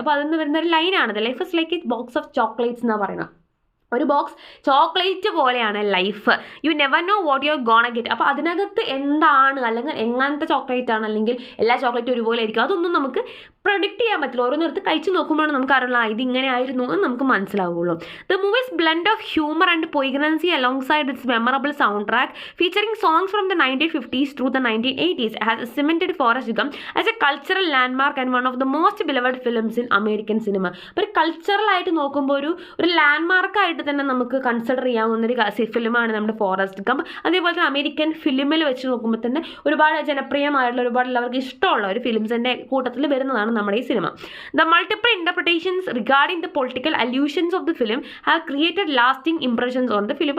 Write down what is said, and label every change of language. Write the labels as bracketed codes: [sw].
[ml] അപ്പോൾ അതിൽ നിന്ന് വരുന്ന ഒരു ലൈനാണത്, [en] life is like a box of chocolates [ml] എന്നാണ് പറയുന്നത്. ഒരു ബോക്സ് ചോക്ലേറ്റ് പോലെയാണ് life, [en] You never know what you are gonna get. [ml] അപ്പോൾ അതിനകത്ത് എന്താണ്, അല്ലെങ്കിൽ എങ്ങനത്തെ ചോക്ലേറ്റ് ആണ്, അല്ലെങ്കിൽ എല്ലാ ചോക്ലേറ്റും ഒരുപോലെ ആയിരിക്കും, അതൊന്നും നമുക്ക് പ്രൊഡിക്റ്റ് ചെയ്യാൻ പറ്റില്ല. ഓരോന്നിടത്ത് കഴിച്ച് നോക്കുമ്പോഴാണ് നമുക്ക് അറിയില്ല ഇത് ഇങ്ങനെ ആയിരുന്നു എന്ന് നമുക്ക് മനസ്സിലാവുള്ളൂ. [en] The movie's blend of humour and poignancy alongside its memorable soundtrack featuring songs from the 1950s through the 1980s has cemented Forrest Gump as a cultural landmark and one of the most beloved films in American cinema. [ml] അപ്പോൾ cultural ആയിട്ട് നോക്കുമ്പോൾ ഒരു ലാൻഡ്മാർക്കായിട്ട് തന്നെ നമുക്ക് consider ചെയ്യാവുന്ന ഒരു ഫിലിമാണ് നമ്മുടെ ഫോറസ്റ്റ് ഗംപ്. അതേപോലെ തന്നെ അമേരിക്കൻ ഫിലിമിൽ വെച്ച് നോക്കുമ്പോൾ തന്നെ ഒരുപാട് ജനപ്രിയമായിട്ടുള്ള, ഒരുപാട് എല്ലാവർക്കും ഇഷ്ടമുള്ള ഒരു ഫിലിംസിൻ്റെ കൂട്ടത്തിൽ വരുന്നതാണ് നമ്മുടെ ഈ cinema. [en] The multiple interpretations regarding the political allusions of the film have created lasting impressions on the film.